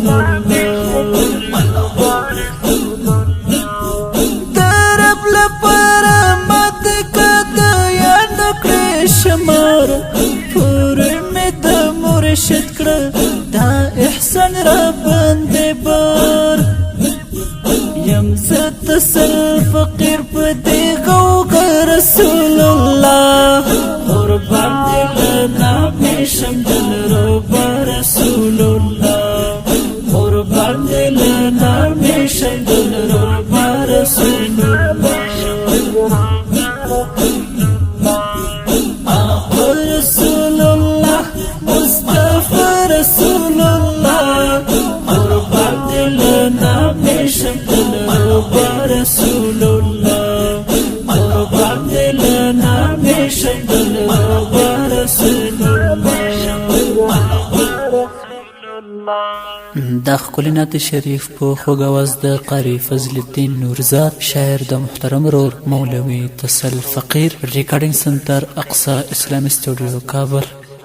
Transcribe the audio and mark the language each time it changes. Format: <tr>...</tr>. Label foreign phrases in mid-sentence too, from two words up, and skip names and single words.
<ps>درب لپاره مات کده یا نکړې شمار پورې مې د مرشد کړه دا احسان را باندې بار یم زه تسل فقیر په دې غوغه رسول الله قربان دې له نامې شم دلربا رسول الله قربان دې له نامې شم دلربا رسول الله رسول الله مصطفى رسول الله قربان دې له نامې شم دلربا رسول الله قربان دې له نامې شم دلربا رسول الله دا ښکلی نعت شریف په خوږ اواز د قاري فضل الدین نورزاد شاعر د محترم رور مولوي تسل فقیر</ps> <en>recording center</en> <ps>اقصی اسلامي سټوډیو کابل</ps>